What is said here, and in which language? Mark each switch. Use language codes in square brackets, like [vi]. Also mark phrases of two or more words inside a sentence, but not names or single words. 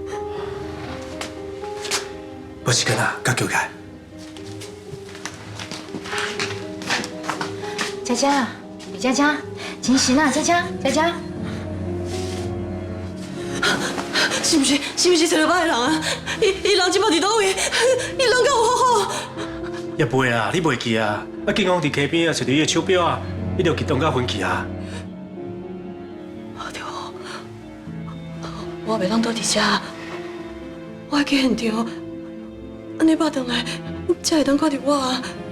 [nan] 无时间啊，甲叫起来。佳佳，李佳佳，真神啊！佳佳，佳佳，是不是找到歹人啊？伊人即摆伫倒位？伊人敢有好好？也袂啦，你袂记啊？啊，警方伫溪边啊，找到伊的手表啊，伊就激动到昏去啊。我袂当倒伫遮，我要去现场，安尼拍转来，才会当看到我啊！